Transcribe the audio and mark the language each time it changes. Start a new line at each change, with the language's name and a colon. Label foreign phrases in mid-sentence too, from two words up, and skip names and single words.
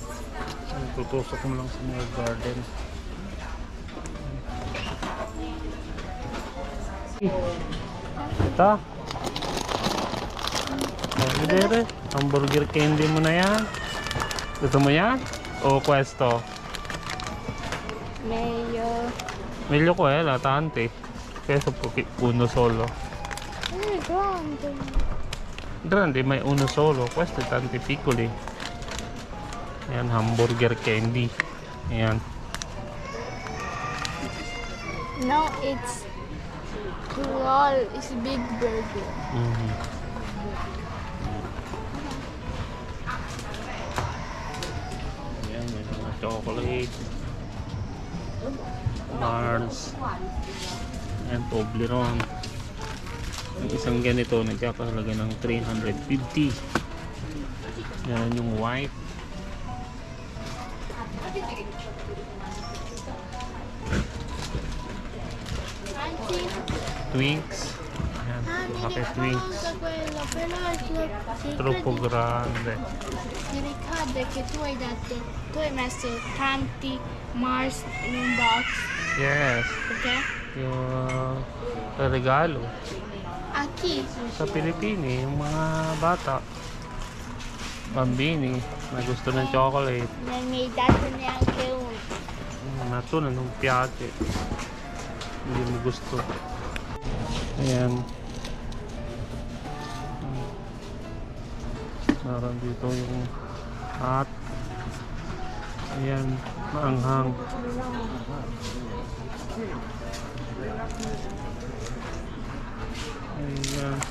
Filipino: Tutusok mo lang sa mga garden. Ito Hindi.
English: Hamburger candy
Filipino: mo na yan. Gusto mo yan?
Italian: O questo? Meglio quella, tante. Questo uno solo. Grande. Grande, ma è uno solo. Questo è tanti piccoli.
Filipino: Ayan,
English: hamburger candy.
Filipino: Ayan.
English: No, it's small. It's big burger.
Filipino: Ayan, may mga chocolate. Mars. Ayan, Toblerone. Yung isang ganito nagkakahalaga ng 350. Yan yung white. Twinks. Ayan, kape Twinks.
Italian: Troppo grande. Mi ricordo che tu hai messo tanti Mars in un box. Yes. Perché?
Filipino: Yung regalo.
Italian: A chi?
Filipino: Sa Pilipini, yung mga bata. Bambini na gusto ng chocolate.
Italian: Non mi hai dato neanche uno. Ma tu non piace.
Filipino: Hindi mo gusto. Ayan. Meron dito yung hot. Ayan, maanghang. Ayan.